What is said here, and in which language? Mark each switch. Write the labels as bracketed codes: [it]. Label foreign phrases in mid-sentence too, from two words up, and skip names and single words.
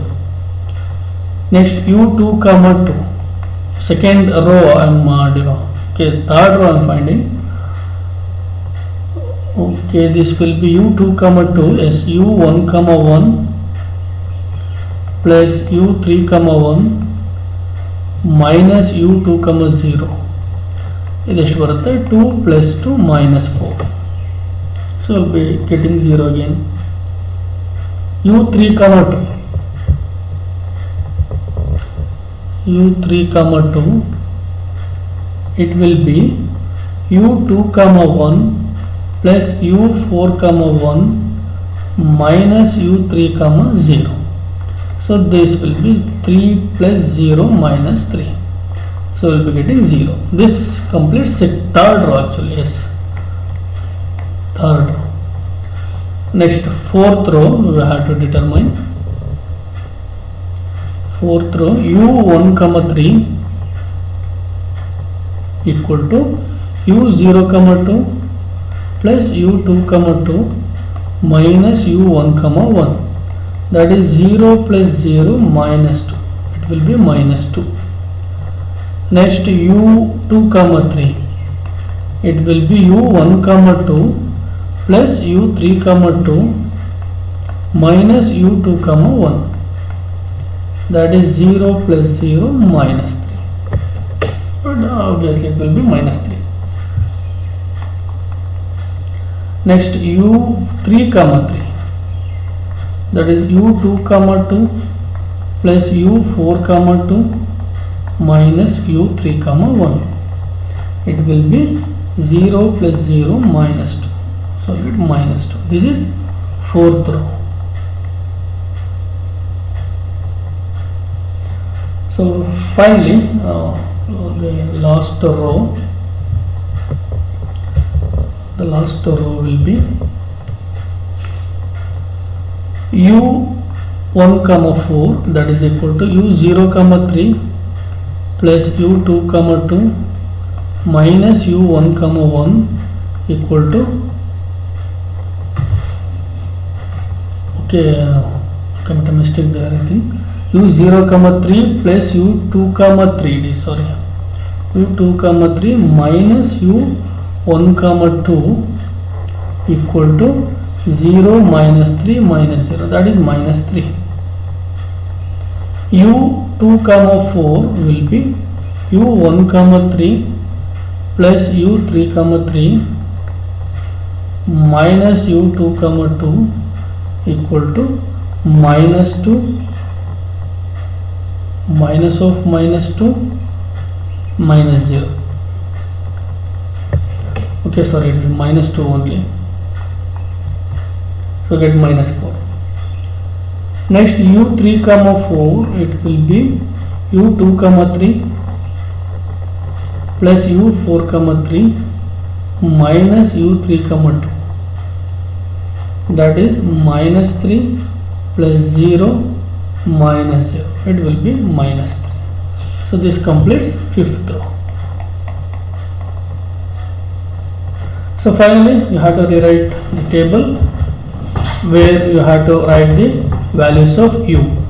[en] next u 2 comma 2, second row I am okay, third row I am finding. okay, this will be u 2 comma 2 is u 1 comma 1 plus u 3 comma 1 minus u 2 comma 0, [kn] ಇದೆಷ್ಟು ಬರುತ್ತೆ 2 + 2 -4. [en] So we'll be getting 0 again. u3, 2. u3, 2, it will be u2, 1 plus u4, 1 minus u3, 0. So this will be 3 plus 0 minus 3. So we'll be getting 0. This completes third row actually. Yes, third row. Next, fourth row we have to determine. Fourth row, u1, 3 equal to u0, 2 plus u2, 2 minus u1, 1. That is 0 plus 0 minus 2. It will be minus 2. Next, u2, 3. It will be u1, 2 plus u3, 2 minus u2, 1. That is 0 plus 0 minus 3. But obviously it will be minus 3. Next, u3, 3. That is u2, 2 plus u4, 2 minus u3, 1. It will be 0 plus 0 minus 2. So it minus 2. This is fourth row. So finally, the last row will be u1, 4, that is equal to u0, 3 plus u2, 2 minus u1, 1 equal to, okay, commit a mistake there, I think. u0, 3 plus u2, 3, sorry, u2, 3 minus u1, 2 equal to 0 minus 3 minus 0, that is minus 3. u2, 4 will be u1, 3 plus u3, 3 minus u2, 2 equal to minus 2 minus of minus 2 minus 0. Okay, sorry, it is minus 2 only. So get minus 4. Next, u3, 4, it will be u2, 3 plus u4, 3 minus u3, 2. That is minus 3 plus 0 minus 0. It will be minus 3. So this completes fifth row. So finally you have to rewrite the table where you have to write the values of u.